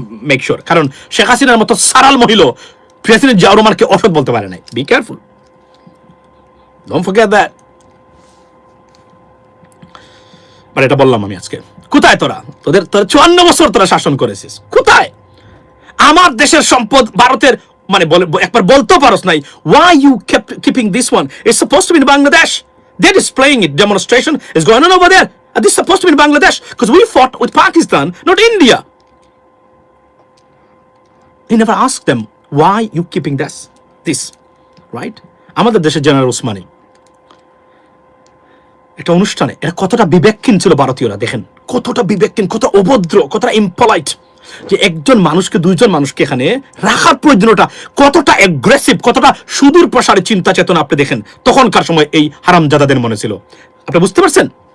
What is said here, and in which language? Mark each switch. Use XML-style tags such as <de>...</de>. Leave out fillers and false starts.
<en>make sure,</en> <bn>কারণ শেখ হাসিনার মতো সারাল মহিলা প্রেসিডেন্ট জিয়াউর রহমানকে অসৎ বলতে পারে নাই।</bn> <en>Be careful, don't forget that.</en> <bn>মানে এটা বললাম আমি আজকে। কোথায় তোরা? তোরা 54 বছর তোরা শাসন করেছিস, কোথায়? আমার দেশের সম্পদ ভারতের মানে একবার বলতে পারস নাই।</bn> <en>Why you kept keeping this one? It's supposed to be in Bangladesh. They're displaying it. Demonstration is going on over there. And this is supposed to be in Bangladesh because we fought with Pakistan, not India. He never asked them why you keeping this, right?</en> <bn>আমাদের দেশের general Usmani একটা অনুষ্ঠানে এরা কতটা বিবেকহীন ছিল ভারতীয়রা। দেখেন কতটা বিবেকহীন, কত অভদ্র, কতটা ইম্পলাইট, যে একজন মানুষকে, দুইজন মানুষকে এখানে রাখার প্রয়োজনটা কতটা অ্যাগ্রেসিভ, কতটা সুদূর প্রসারী চিন্তা চেতনা আপনি দেখেন তখনকার সময় এই হারামজাদাদের মনে ছিল। আপনি বুঝতে পারছেন?</bn>